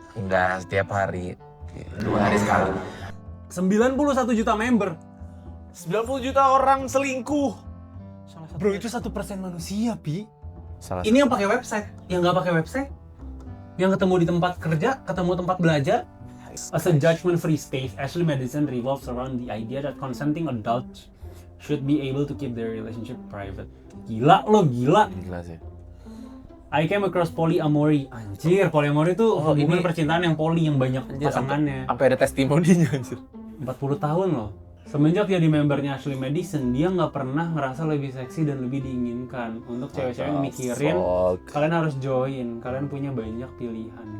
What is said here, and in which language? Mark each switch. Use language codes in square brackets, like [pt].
[id] Enggak setiap hari. 2 hari sekali. 91 juta member. 90 juta orang selingkuh. Bro, itu 1% manusia, Pi. Salah Ini yang pakai website, yang nggak pakai website, yang ketemu di tempat kerja, ketemu tempat belajar. [en] As a judgment-free space, Ashley Madison revolves around the idea that consenting adults should be able to keep their relationship private. [id] Gila lo, gila. Gila sih. [en] I came across polyamory. [id] Anjir, polyamory itu Oh, hubungan ini- percintaan yang poli, yang banyak pasangannya. Sampai ada testimoninya anjir. 40 tahun loh. Semenjak jadi membernya Ashley Madison, dia nggak pernah ngerasa lebih seksi dan lebih diinginkan. Untuk cewek-cewek yang mikirin, kalian harus join, kalian punya banyak pilihan.